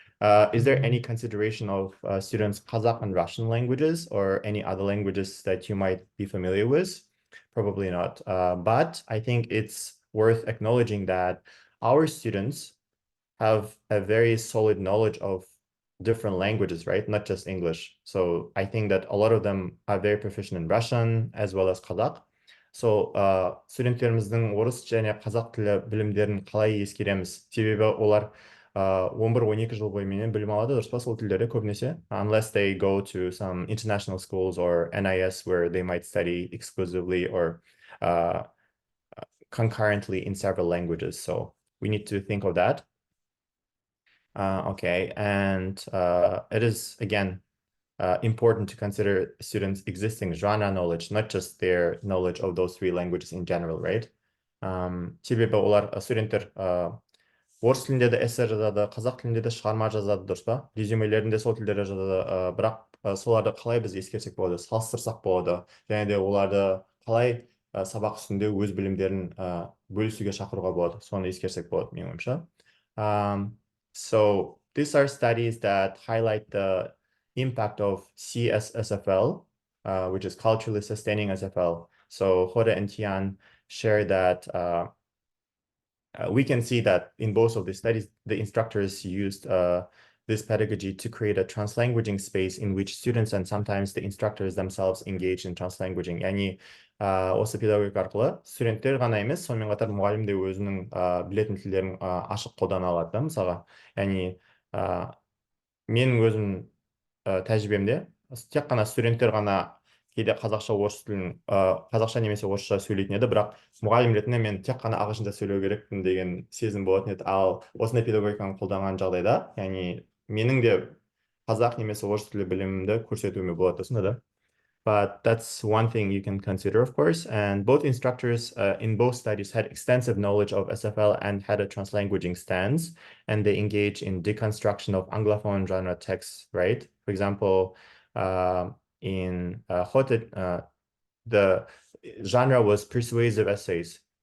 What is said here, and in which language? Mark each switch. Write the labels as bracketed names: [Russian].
[English] Is there any consideration of students' Kazakh and Russian languages or any other languages that you might be familiar with? Probably not. But I think it's worth acknowledging that our students have a very solid knowledge of different languages, right? Not just English. So I think that a lot of them are very proficient in Russian as well as Kazakh. [Kazakh] So студенттеріміздің орыс және қазақ тілі білімдерін қалай ескереміз? Себебі олар 11-12 жыл бойы білім алады, дұрыс па сол тілдерді көбінесе? [English] Unless they go to some international schools or NIS where they might study exclusively or concurrently in several languages. So we need to think of that. Okay, and it is, again, important to consider students' existing genre knowledge, not just their knowledge of those 3 languages in general, right? [Kazakh] Себебі олар студенттер орыс тілінде де эссе жазады, қазақ тілінде де шығарма жазады, дұрыс па? Резюмелерінде сол тілдерде жазады, бірақ соларды қалай біз ескерсек болады, салыстырсақ болады, және де оларды қалай сабақ үстінде өз білімдерін бөлісуге шақыруға болады, соны ескерсек болады, менің ойымша. [English] So these are studies that highlight the impact of SFL, which is culturally sustaining SFL. So Hoda and Tian share that we can see that in both of the studies, the instructors used this pedagogy to create a translanguaging space in which students and sometimes the instructors themselves engage in translanguaging. [Kazakh] яғни осы педагогика арқылы студенттер ғана емес, сонымен қатар мұғалім де өзінің білетін тілдерін ашық қолдана алады да, мысалға. Яғни менің өзім тәжірибемде тек қана студенттер ғана кейде қазақша орыс тілін қазақша немесе орысша сөйлейтін еді, бірақ мұғалім ретінде мен тек қана ағылшынша сөйлеу керекпін деген сезім болатын еді. Ал осындай педагогиканы қолданған жағдайда, яғни менің де қазақ немесе орыс тілі білімімді көрсетуіме болады, осында да. [English] But that's one thing you can consider, of course. And both instructors in both studies had extensive knowledge of SFL and had a translanguaging stance, and they engage in deconstruction of Anglophone genre texts, right? For example, in Hote, the genre was persuasive essays.